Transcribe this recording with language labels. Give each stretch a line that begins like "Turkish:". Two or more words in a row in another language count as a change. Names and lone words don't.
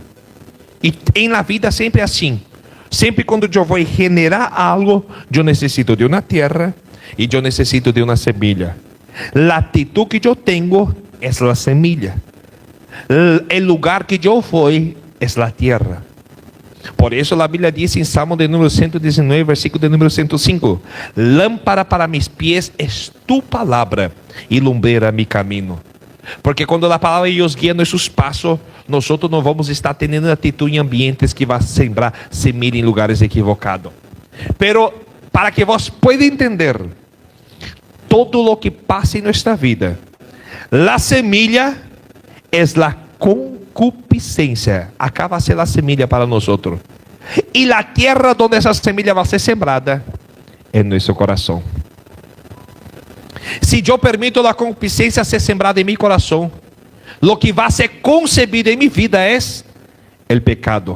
Portuguese: E em la vida sempre é assim. Sempre quando eu vou generar algo, eu necessito de uma terra e eu necessito de uma semilla. A atitude que eu tenho é a semilla. O lugar que eu vou é a terra. Por isso a Bíblia diz em Salmo de número 119, versículo de número 105:
Spanish: Lámpara para mis pies es tu
Portuguese: palavra e lumbrera mi camino. Porque quando a palavra de Deus guia nossos passos, nós não vamos estar tendo atitude em ambientes que vai sembrar semilla em lugares equivocados.
Spanish: Pero para que vos pueda entender todo lo que
Portuguese: passa em nossa vida, a semilla é a concupiscência. Acá vai ser a semilla para nós. E a terra onde essa semilla vai ser sembrada é nosso coração. Se eu permito a concupiscência ser sembrada em meu coração, o que vai ser concebido em minha vida é o pecado.